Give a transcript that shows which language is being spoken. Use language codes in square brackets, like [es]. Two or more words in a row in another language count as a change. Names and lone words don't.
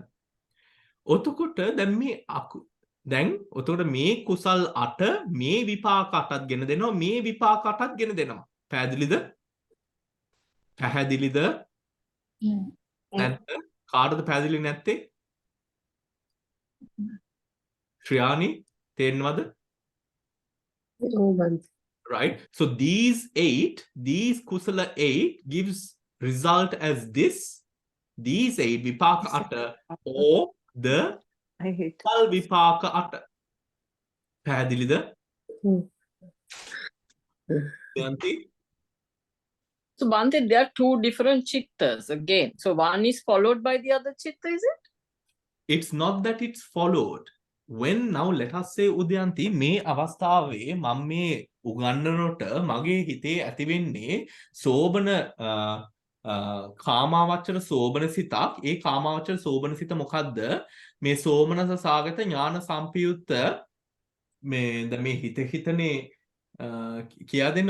[si] ඔතකොට දැන් මේ ඔතකොට මේ කුසල් 8 මේ විපාක 8ත් ගෙන දෙනවා, මේ විපාක 8ත් ගෙන දෙනවා. පැහැදිලිද? පැහැදිලිද? නැත්ද? කාටද පැහැදිලි නැත්තේ? ශ්‍රියානි තේන්නවද? [en] Right? So these kusala 8 gives result as this. These 8 vipaka 8 or the kusal vipaka 8. [si] පැහැදිලිද? Yanti? [en] So Bhante, there are two different chittas again. So one is followed by the other chitta, is it? It's not that it's followed. When now let us say [si] Udyanti මේ අවස්ථාවේ මම මේ උගන්වනකොට මගේ හිතේ ඇති වෙන්නේ සෝබන කාමාවචර සෝබන සිතක්. ඒ කාමාවචර සෝබන සිත මොකද්ද? මේ [pi] සෝමනස සාගත ඥාන සම්පයුත්ත [si] මේ හිතනේ කියා දෙන්න.